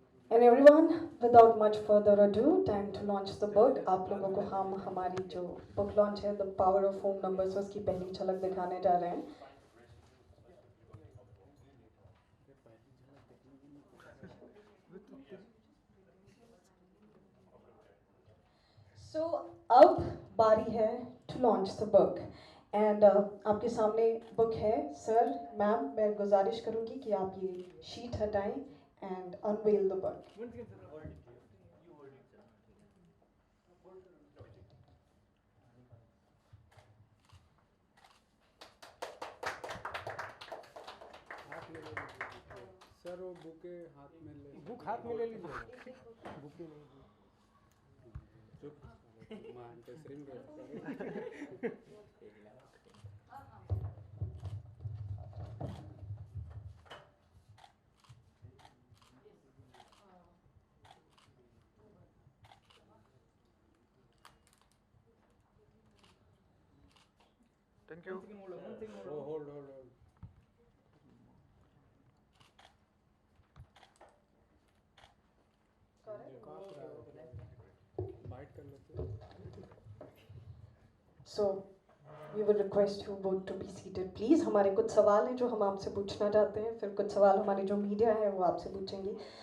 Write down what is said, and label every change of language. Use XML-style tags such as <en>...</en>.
<en>And everyone, without much further ado, time to launch the book.</en> <hi>आप लोगों को हम हमारी जो book launch है, The Power of Home Numbers, उसकी पहली झलक दिखाने जा रहे हैं.</hi> <en>So</en> <hi>अब बारी है</hi> <en>to launch the book.</en> <hi>And आपके सामने book है. Sir, ma'am, मैं गुजारिश करूँगी कि आप ये sheet हटाएं</hi> <en>and unveil the book.</en> <hi>Sir वो बुके हाथ में ले बुक हाथ में ले लीजिए बुके नहीं चुप मान पे श्रीम</hi> <en>Thank you.</en> <hi>hold बाइट कर लेते.</hi> <en>So, we would request you both to be seated, please.</en> <hi>हमारे कुछ सवाल हैं जो हम आपसे पूछना चाहते हैं, फिर कुछ सवाल हमारे जो मीडिया है वो आपसे पूछेंगे.</hi>